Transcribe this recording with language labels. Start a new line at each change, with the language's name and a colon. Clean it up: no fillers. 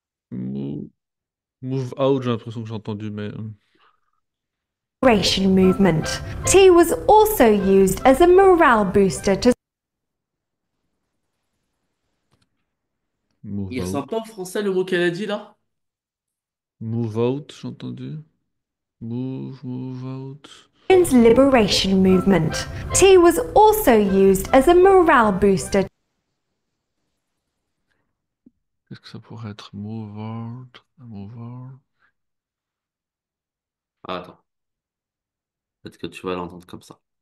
English: Move, move out,
French: j'ai l'impression que j'ai entendu, mais.
English: liberation movement. Tea was also used as a morale booster to Move
French: Il
English: out.
French: ressemble pas en français le mot qu'elle a dit là?
English: Move out,
French: j'ai entendu. Move out.
English: women's liberation movement. Tea was also used as a morale booster
French: Qu'est-ce que ça pourrait être?
English: Move out. Move out.
French: Ah, attends, peut-être que tu vas l'entendre comme ça.